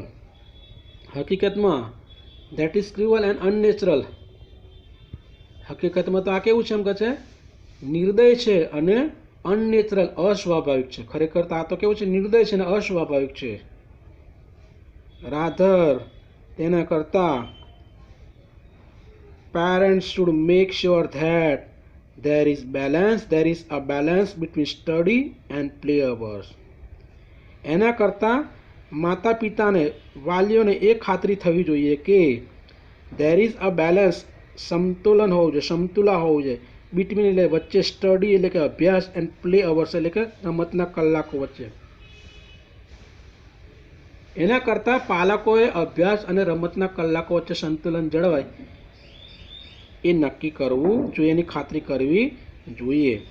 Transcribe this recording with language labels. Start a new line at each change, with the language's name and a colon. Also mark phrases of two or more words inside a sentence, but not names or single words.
English: હકીકતમાં that is cruel and unnatural.
Gujarati: હકીકતમાં તો આ કેવું છે એમ કહે છે, નિર્દય છે અને અનનેચરલ, અસ્વાભાવિક છે. ખરેખર તો આ તો કેવું છે, નિર્દય છે અને અસ્વાભાવિક છે.
English: રાધર
Gujarati: તેના કરતાં
English: parents should make sure that there is a balance between study and play hours.
Gujarati: એના કરતાં માતા પિતાને, વાલીઓને એ ખાતરી થવી જોઈએ કે
English: there is a balance,
Gujarati: સમતુલન હોવું જોઈએ, સમતુલા હોવું જોઈએ, between એટલે વચ્ચે, સ્ટડી એટલે કે અભ્યાસ,
English: and play hours
Gujarati: એટલે કે રમતના કલાકો વચ્ચે. એના કરતાં પાલકોએ અભ્યાસ અને રમતના કલાકો વચ્ચે સંતુલન જળવાય એ નક્કી કરવું જોઈએ, એની ખાતરી કરવી જોઈએ.